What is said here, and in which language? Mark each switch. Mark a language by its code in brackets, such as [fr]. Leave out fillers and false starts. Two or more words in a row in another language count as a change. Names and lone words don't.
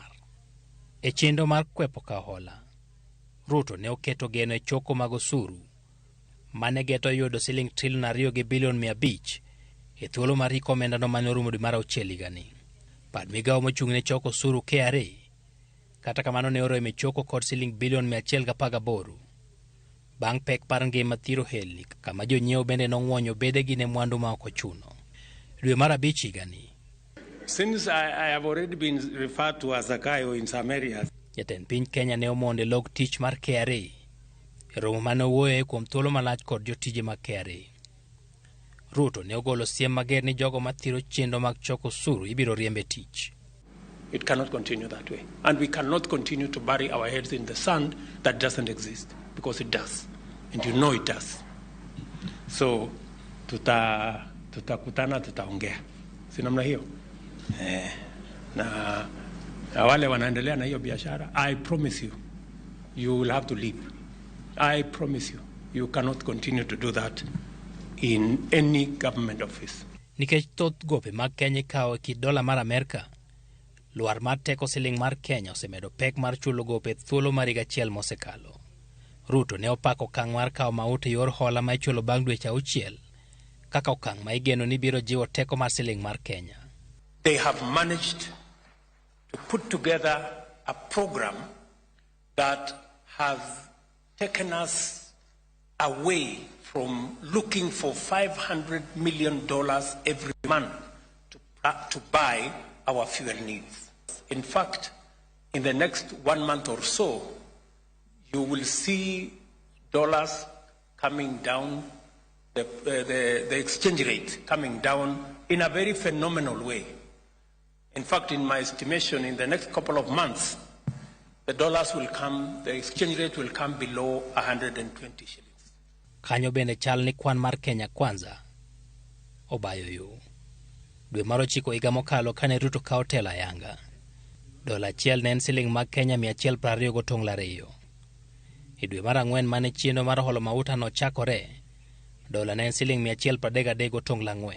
[luo] E chenro mar kwepo kawo hola, Ruto ne oketo geno e choko mag osuru mane geto yudo siling trilion 2 gi bilion 500 e thuolo mar hik omenda no mane orumo dwe mar 6 higani. Pad migawo mochung' ne choko osuru KRA kata kamano ne oromo choko kod siling bilion 118 bang' pek par ngima thiro helni, kama jonyiewo bende nong'wonyo bedegi ne mwandu ma ok ochuno. Dwe mar 5 higani, [en] Since I have already been referred to as a guy in some areas, [luo] jatend piny Kenya ne omonde log tich mar KRA e romo mane owuoyoe kuom thuolo malach kod jotije mag KRA. Ruto ne ogolo siem mager ni jogo mathiro chenro mag choko osuru ibiro riembe tich. [en] it cannot continue that way. And we cannot continue to bury our heads in the sand that doesn't exist, because it does. And you know it does. So, [sw] tutakutana, tutaongea. Si namna hiyo? Na wale wanaendelea na hiyo biashara, [en] I promise you, you will have to leave. I promise you, you cannot continue to do that in any government office. [luo] Nikech thoth gope mag Kenya ikawo ki dola mar Amerika, luar mar teko siling mar Kenya osemedo pek mar chulo gope thuolo mar higa achiel mosekalo. Ruto ne opako okang' mar kawo maut e yor hola ma ichulo bang' dweche 6 kaka okang' ma igeno ni biro jiwo teko mar siling mar Kenya. [en] They have managed to put together a program that has taken us away from looking for $500 million every month to buy our fuel needs. In fact, in the next 1 month or so, you will see dollars coming down, the exchange rate coming down in a very phenomenal way. In fact, in my estimation, in the next couple of months, the dollars will come, the exchange rate will come below 120 shillings. [luo] Kanyo bende chal ni kwan mar Kenya Kwanza obayo yo. Dwe mar 9 higa mokalo kane Ruto kawo telo ayanga, dola achiel ne en siling mag Kenya 120.2. E dwe mar 4 mane chenro mar holo mauta no chakore, dola ne en siling 133.4.